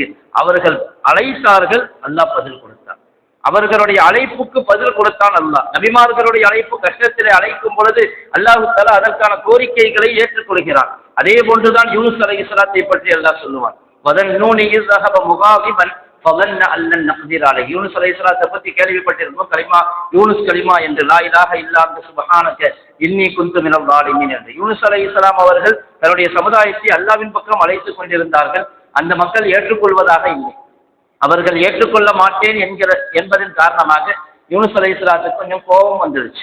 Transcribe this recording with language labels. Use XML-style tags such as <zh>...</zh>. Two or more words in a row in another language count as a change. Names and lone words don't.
<ta>அவர்கள் அழைத்தார்கள், அல்லாஹ் பதில் கொடுத்தார். அவர்களுடைய அழைப்புக்கு பதில் கொடுத்தான் அல்லாஹ். நபிமார்களுடைய அழைப்பு கஷ்டத்திலே அழைக்கும் பொழுது அல்லாஹ் தஆலா அதற்கான கோரிக்கைகளை ஏற்றுக்கொள்கிறான். அதே போன்றுதான் யூனுஸ் அலைஹிஸ்ஸலாத்தை பற்றி அல்லாஹ் சொல்லுவான்.</ta> <ar>وذا النون إذ ذهب مغاضبا ஃபظن أن لن نقدر عليه.</ar> <ta>யூனுஸ் அலைஹிஸ்ஸலாத்தை பற்றி கேள்விப்பட்டிருக்கோம். கலிமா, யூனுஸ் கலிமா என்று,</ta> <ar>لا إله إلا أنت سبحانك إني كنت من الظالمين</ar> <ta>என்று யூனுஸ் அலைஹிஸ்ஸலாம் அவர்கள் தன்னுடைய சமுதாயத்தை அல்லாஹ்வின் பக்கம் அழைத்துக் கொண்டிருந்தார்கள். அந்த மக்கள் ஏற்றுக்கொள்வதாக இல்லை. அவர்கள் ஏற்றுக்கொள்ள மாட்டேன் என்பதன் காரணமாக யூனுஸ் அலைஹிஸ்ஸலாத்துக்கு கொஞ்சம் கோபம் வந்துருச்சு.</ta>